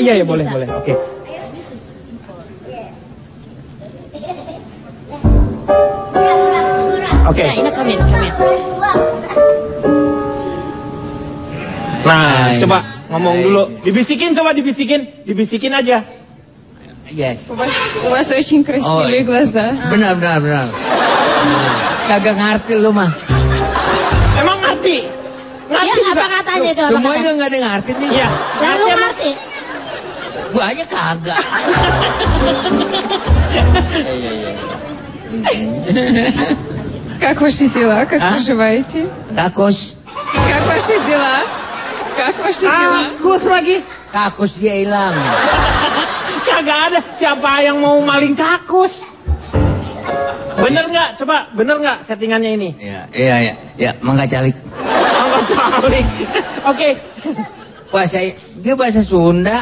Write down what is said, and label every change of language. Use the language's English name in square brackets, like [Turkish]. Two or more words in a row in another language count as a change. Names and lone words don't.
[Indonesian] Oh iya, boleh. Oke. Oke. Nah, ini komen. Nah, coba ngomong dulu. Dibisikin aja. Yes. [Russian] У вас очень красивые глаза. [Indonesian] Benar. Kagak ngerti lu mah. Emang ngerti? Ya, apa katanya itu? Semua juga nggak ada ngerti nih. Iya. Lalu ngerti? Gua aja kagak. [Russian] Как ваши дела? Как поживаете? [Indonesian] Kakus. [Russian] Как ваши дела? Как ваши дела? [Indonesian] Kakus lagi. Kakus dia hilang. Kagak ada. Siapa yang mau maling kakus? Bener nggak? Coba, bener nggak settingannya ini? [Sundanese] Iya. Mangga calik. [Indonesian] Oke. Dia bahasa Sunda.